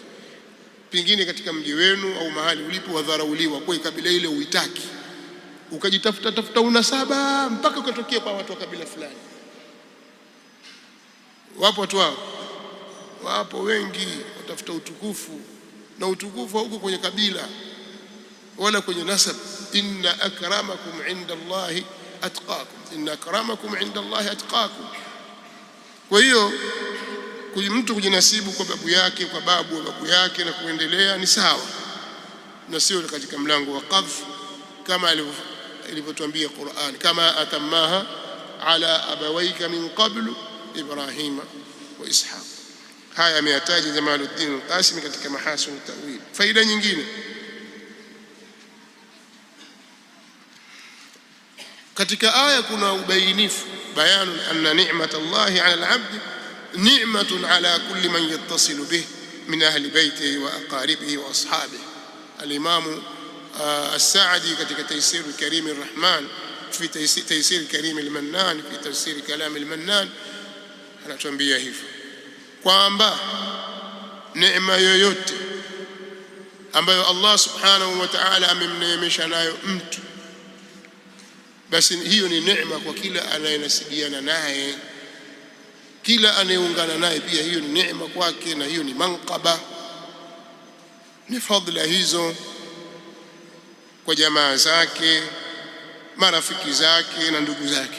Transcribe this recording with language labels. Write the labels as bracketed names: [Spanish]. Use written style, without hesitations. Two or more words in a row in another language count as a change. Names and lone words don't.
[Swahili] Pengine katika mji wenu au mahali ulipo wadharauliwa, kwa kabila ile huitaki, ukajitafuta unasaba mpaka ukatokea kwa watu wa kabila fulani. Wapo watu wao, wapo wengi watafuta utukufu, na utukufu huko kwenye kabila wala kwenye nasab. [Arabic] إن أكرمكم عند الله أتقاكم، إن أكرمكم عند الله أتقاكم. [Swahili] Kwa hiyo mtu kujinasibu kwa babu yake, kwa babu wa babu yake na kuendelea ni sawa, na sio katika mlango wa qadhf kama ilivyotuambia Qur'an, [Arabic] كما أتمها على أبويك من قبل إبراهيم وإسحاق. [Swahili] Haya ameyataja Jamaluddin al-Qasimi katika Mahasin at-Ta'wil. Faida nyingine katika aya kuna ubainifu, [Arabic] بيان أن نعمة الله على العبد نعمة على كل من يتصل به من أهل بيته وأقاربه وأصحابه. [Swahili] Al-Imam as-Sa'di katika Taysir al-Karim ar-Rahman fi Taysir al-Karim al-Mannan fi tafsir kalam al-Mannan anatuambia hivyo kwamba neema yoyote ambayo Allah [Arabic] سبحانه وتعالى [Swahili] amemneemesha nayo mtu, basi hiyo ni neema kwa kila anayenasibiana naye, kila anayeungana naye pia hiyo ni neema kwake, na hiyo ni manqaba, ni fadhila hizo kwa jamaa zake, marafiki zake na ndugu zake.